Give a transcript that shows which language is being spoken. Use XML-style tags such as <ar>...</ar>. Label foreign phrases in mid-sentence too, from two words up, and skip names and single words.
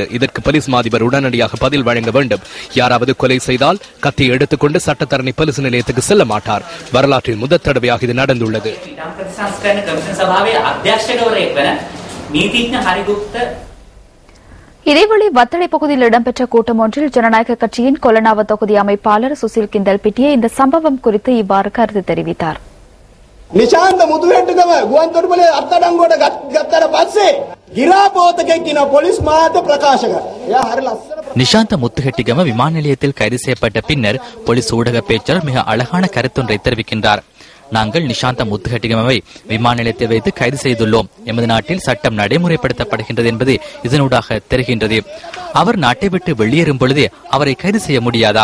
<ta>இதற்கு போலீஸ் மாதிபர் உடனடியாக பதில் வழங்க வேண்டும். யாராவது கொலை செய்தால் கத்தியை எடுத்துக்கொண்டு சட்டத்தரணி போலீஸ் நிலையத்துக்கு செல்ல மாட்டார். வரலாற்றில் முதல் தடவையாக இது நடந்துள்ளது. இதேவேளை வத்தளை பகுதியில் இடம்பெற்ற கூட்டம் ஒன்றில் ஜனநாயக கட்சியின் கொலனாவ தொகுதி அமைப்பாளர் சுசில் கிந்தல் பிட்டிய இந்த சம்பவம் குறித்து இவ்வாறு கருத்து தெரிவித்தார்.</ta> <si>නිශාන්ත මුතුවැට්ටුගම ගුවන්තොටුපොලේ අත්අඩංගුවට ගත්තට පස්සේ ගිරාපෝතකෙක් කියන පොලිස් මාධ්‍ය ප්‍රකාශක. එයා හරි ලස්සන</si> <ta>நிஷாந்த முத்துஹெட்டிகம விமான நிலையத்தில் கைது செய்யப்பட்ட பின்னர் போலீஸ் ஊடக பேச்சாளர் மிக அழகான கருத்தொன்றை தெரிவிக்கின்றார். நாங்கள் நிஷாந்த முத்துஹெட்டிகமவை விமான நிலையத்தில் வைத்து கைது செய்துள்ளோம். எமது நாட்டில் சட்டம் நடைமுறைப்படுத்தப்படுகின்றது என்பது இதனூடாக தெரிகின்றது. அவர் நாட்டை விட்டு வெளியேறும் பொழுதே அவரை கைது செய்ய முடியாதா?</ta>